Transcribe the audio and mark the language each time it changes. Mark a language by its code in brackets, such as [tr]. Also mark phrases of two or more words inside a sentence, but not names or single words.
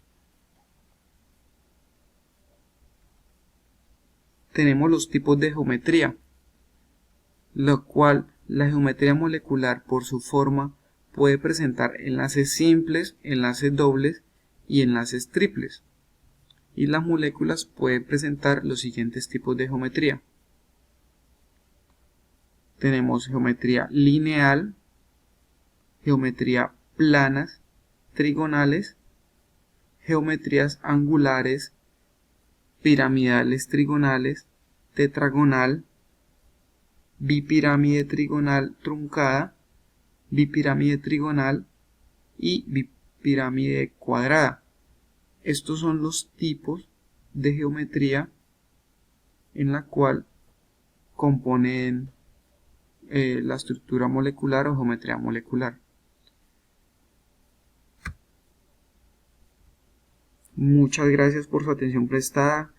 [es] Tenemos los tipos de geometría, lo cual la geometría molecular por su forma puede presentar enlaces simples, enlaces dobles y enlaces triples. Y las moléculas pueden presentar los siguientes tipos de geometría. Tenemos geometría lineal, geometría planas, trigonales, geometrías angulares, piramidales trigonales, tetragonal, bipirámide trigonal truncada, bipirámide trigonal y bipirámide cuadrada. Estos son los tipos de geometría en la cual componen la estructura molecular o geometría molecular. Muchas gracias por su atención prestada.